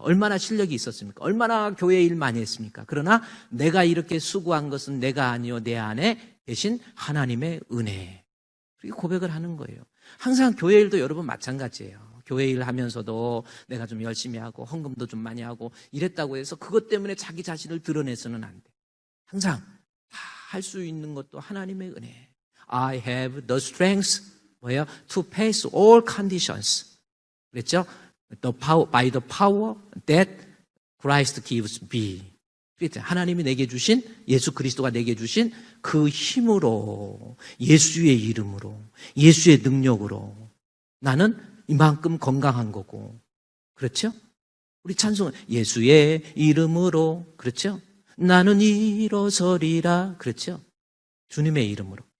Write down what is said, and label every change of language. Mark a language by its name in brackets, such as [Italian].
[Korean] 얼마나 실력이 있었습니까? 얼마나 교회 일 많이 했습니까? 그러나 내가 이렇게 수고한 것은 내가 아니요 내 안에 계신 하나님의 은혜. 그렇게 고백을 하는 거예요. 항상 교회 일도 여러분 마찬가지예요. 교회 일 하면서도 내가 좀 열심히 하고 헌금도 좀 많이 하고 이랬다고 해서 그것 때문에 자기 자신을 드러내서는 안 돼. 항상 다 할 수 있는 것도 하나님의 은혜. [English] I have the strength to pass all conditions. [Korean] 그랬죠? [English] By the power that Christ gives me. [Korean] 그랬죠? 하나님이 내게 주신, 예수 그리스도가 내게 주신 그 힘으로, 예수의 이름으로, 예수의 능력으로 나는 이만큼 건강한 거고. 그렇죠? 우리 찬송은 예수의 이름으로. 그렇죠? 나는 일어서리라. 그렇죠? 주님의 이름으로.